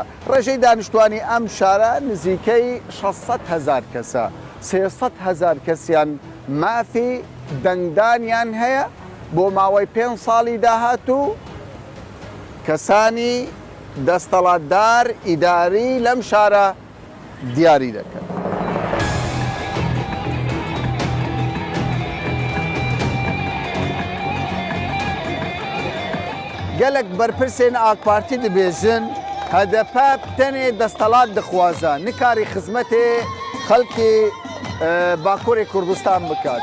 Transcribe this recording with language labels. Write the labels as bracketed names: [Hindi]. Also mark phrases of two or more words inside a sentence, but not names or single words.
[Central Kurdish] ڕێژەی دانیشتوانی ئەم شارە نزیکەی 600,000 کەسە. 300,000 کەسیان مافی دەنگدانیان هەیە بۆ ماوەی 5 ساڵی داهاتوو کەسانی دەستەڵاتدار ئیداری لەم شارە دیاری دەکەن. [Kurdish] gelek berpirsên AK Partî dibêjin hedefe tenê desthilat dixwaze nikarî xizmetê xelkê Bakurê Kurdistan bikat.